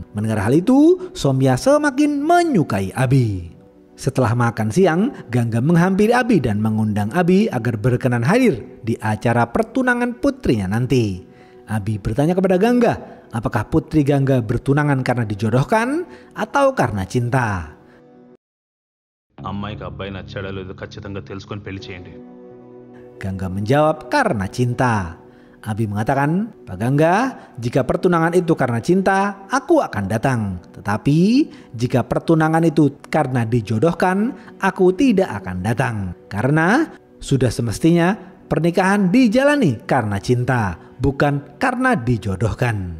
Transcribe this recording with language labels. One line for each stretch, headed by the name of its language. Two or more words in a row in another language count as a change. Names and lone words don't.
Indonesian: Mendengar hal itu, Somya semakin menyukai Abi. Setelah makan siang, Gangga menghampiri Abi dan mengundang Abi agar berkenan hadir di acara pertunangan putrinya nanti. Abi bertanya kepada Gangga, apakah putri Gangga bertunangan karena dijodohkan atau karena cinta?
Telugu: అమ్మాయికి అబ్బాయి నచ్చాడో లేదో ఖచ్చితంగా తెలుసుకొని పెళ్లి చేయండి.
Indonesian: Gangga menjawab karena cinta. Abi mengatakan, Pak Gangga, jika pertunangan itu karena cinta, aku akan datang. Tetapi jika pertunangan itu karena dijodohkan, aku tidak akan datang. Karena sudah semestinya pernikahan dijalani karena cinta, bukan karena dijodohkan.